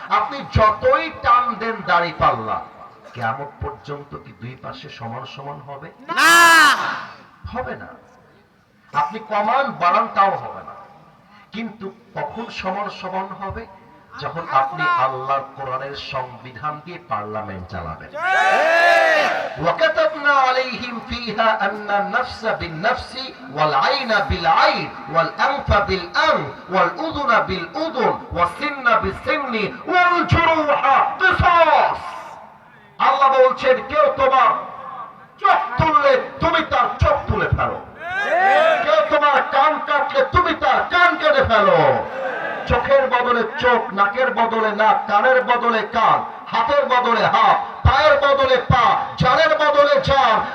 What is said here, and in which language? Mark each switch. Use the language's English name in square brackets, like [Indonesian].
[Bangla] আপনি যতই টান দেন দাড়িপাল্লা, কিয়ামত পর্যন্ত কি দুই পাশে সমান সমান হবে? না, হবে না। আপনি কমান বাড়ান তাও হবে না। কিন্তু কখন সমান সমান হবে? যখন আপনি আল্লাহর কোরআনের সংবিধান দিয়ে পার্লামেন্ট চালাবেন। [Arabic] وكتبنا عليهم فيها أن النفس بالنفس والعين بالعين والأنف بالأنف والأذن بالأذن والسن بالسن والجروح قصاص। [Bangla] আল্লাহ বলছেন, কেউ তোমার চোখ তুললে তুমি তার চোখ তুলে ফেলো, কেউ তোমার কান কাটলে তুমি তার কান কেটে ফেলো। চোখের বদলে চোখ, নাকের বদলে নাক, কানের বদলে কান, হাতের বদলে হাত, পায়ের বদলে পা, জানের বদলে জান।